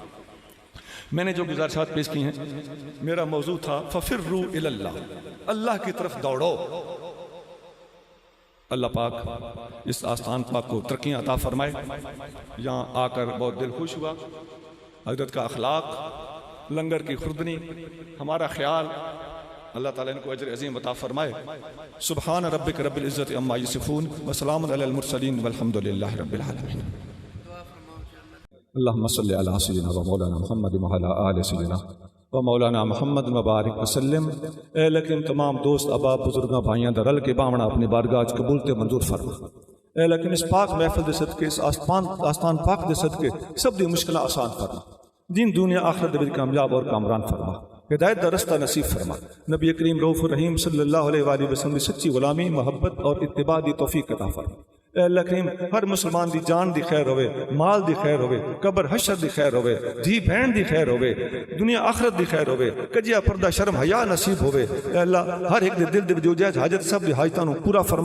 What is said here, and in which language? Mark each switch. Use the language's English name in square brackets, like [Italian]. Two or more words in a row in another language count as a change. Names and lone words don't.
[Urdu] میں نے جو گزارشات پیش کی ہیں، میرا موضوع تھا [Arabic] ففروا إلى الله, [Urdu] اللہ کی طرف دوڑو. اللہ پاک اس آستان پاک کو ترقیاں عطا فرمائے. یہاں آ کر بہت دل خوش ہوا۔ حضرت کا اخلاق، لنگر کی خوردنی، ہمارا خیال، اللہ تعالیٰ ان کو اجر عظیم عطا فرمائے. [Arabic] سبحان ربك رب العزة عما يصفون وسلام على المرسلين والحمد لله رب العالمين. اللهم صل على سيدنا و مولانا محمد و على آل سيدنا و مولانا محمد و بارك وسلم. [Punjabi] اے لیکن تمام دوست احباب بزرگاں بھائیاں دا رل کے باونا اپنی بارگاہ چ قبول تے منظور فرما. اے لیکن اس پاک محفل دے صدقے، اس آستان پاک دے صدقے سب دی مشکلاں آسان فرما. دین دنیا آخرت دے وچ کامیاب اور کامران فرما۔ ہدایت دا رستہ نصیب فرما. نبی کریم [Arabic] الرؤوف الرحيم صلى الله عليه وسلم [Punjabi] کی سچی غلامی، محبت اور اتباع دی توفیق عطا فرما. اللہ کریم ہر مسلمان دی جان دی خیر ہووے، مال دی خیر ہووے، قبر حشر دی خیر ہووے، دھی بہن دی خیر ہووے، دنیا آخرت دی خیر ہووے، کجیا پردہ شرم حیا نصیب ہووے. اللہ ہر اک دے دل دے جو جائز حاجت سب دی حاجتاں نوں پورا فرما.